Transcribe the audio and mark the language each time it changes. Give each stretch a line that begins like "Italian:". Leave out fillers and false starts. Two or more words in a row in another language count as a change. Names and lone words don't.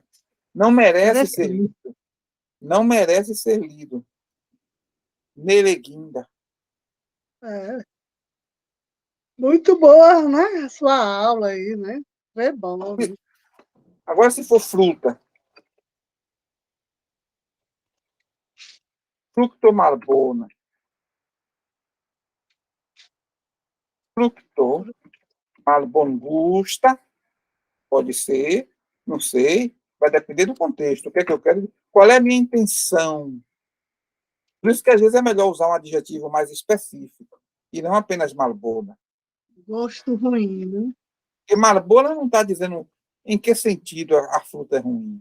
Portuguese: Não merece ser Interessante. lido. Não merece ser lido. Neleguinda. É. Muito boa, né? A sua aula aí, né? É bom, né? Agora, se for fruta,
Esperanto: fructo malbona, fructo malbongusta,
Portuguese: pode ser, não sei, vai depender do contexto. O que é que eu quero? Qual é a minha intenção? Por isso que às vezes é melhor usar um adjetivo mais específico e não apenas malbona. Gosto ruim, né? Porque malbona não está dizendo em que sentido a fruta é ruim.